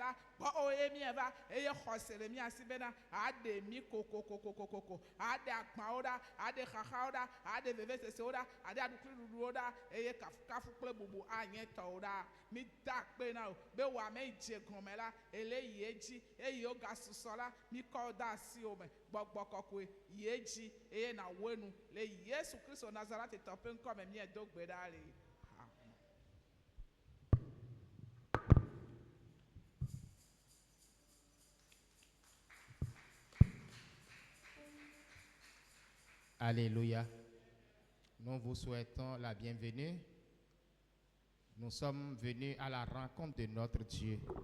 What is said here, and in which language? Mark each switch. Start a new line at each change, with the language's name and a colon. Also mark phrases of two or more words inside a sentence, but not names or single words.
Ewe: la gbɔwo ye mieva eye xɔse le mia si bena aɖe mi kokokokokoko aɖe agbãwo ɖa aɖe xaxawo ɖa aɖe vevesesewo ɖa aɖe aɖukliɖuɖuwo ɖa eye kafukafu kple bubu anye tɔwo ɖa mi da akpe na o be wɔ ame yi dze gɔme la ele yi edzi eye wo gasusɔ la mi kɔ wo de asiwo me gbɔgbɔ kɔkɔe yi edzi eye na wo enu le Yesu Kristo Nazaretitɔ ƒe ŋkɔ me miedo gbe ɖa le.
French: Alléluia. Nous vous souhaitons la bienvenue. Nous sommes venus à la rencontre de notre Dieu.